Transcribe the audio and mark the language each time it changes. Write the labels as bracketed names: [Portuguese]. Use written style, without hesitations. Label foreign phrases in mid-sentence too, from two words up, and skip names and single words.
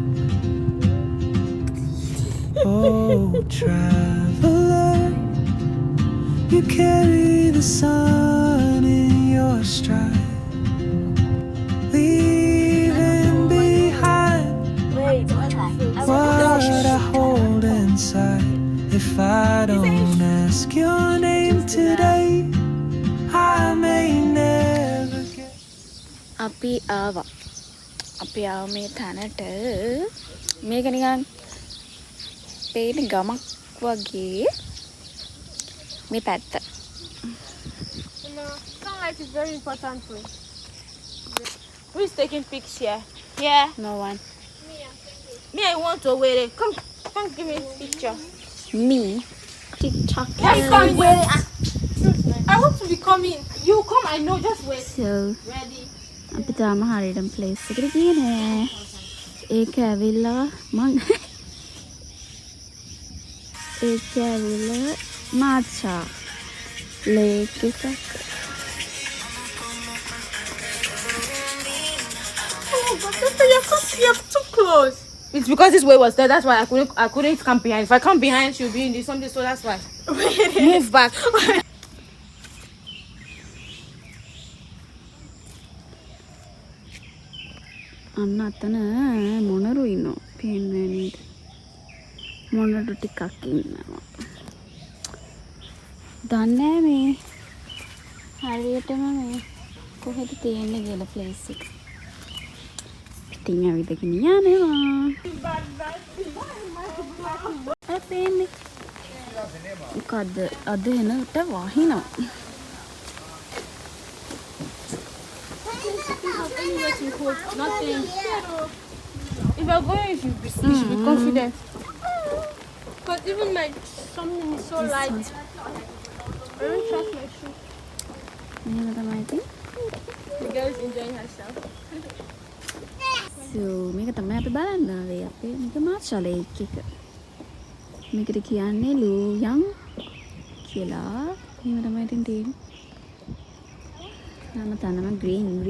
[English] Oh, traveler, you carry the sun in your stride, leaving behind what I hold inside. If I don't ask your name today, I may never get. [Sinhala] අපි ආවා. අපි ආව මේ තැනට. මේක නිකන් පේන ගමක් වගේ මේ පැත්ත. [English] No, sunlight is very important too. Who is taking pics here? Yeah. No one. Me, I want to wear it. Come, give me a picture. Me. TikTok. Hey, come wear it. I want to be coming. You come, I know. Just wait. So Ready. [Sinhala] අපි තාම හරියටම ප්ලේස් එකට ගියේ නෑ. ඒක ඇවිල්ලා මං ඒක ඇවිල්ලා මාචා ලේක් එකක්. [English] Oh, but sister, you're too close. It's because this way was there. That's why I couldn't come behind. If I come behind, she'll be in this something. So that's why. Move back. [Sinhala] අන්න අතන මොනරු ඉන්නවා. පේන්නේ නේද? මොනරු ටිකක් ඉන්නවා. දන්නේ මේ හරියටම මේ කොහෙද තියෙන්නේ කියලා ප්ලේස් එක. ඉතින් ඇවිදගෙන යනවා. පේන්නේ. මොකද්ද අද එනට වහිනවා. [English] Nothing. If you're going, you should be confident. Because even my something is so light. I don't trust my shoe. [Sinhala] මෙහෙම තමයි ඉතින්. [English] The girl is enjoying herself. [Sinhala] So මේක තමයි අපි බලන්න ආවේ. අපේ මේක මාචා ලේක් එක. මේකට කියන්නේ ලූයන් කියලා. මේක තමයි ඉතින් තියෙන්නේ. nama tanaman green.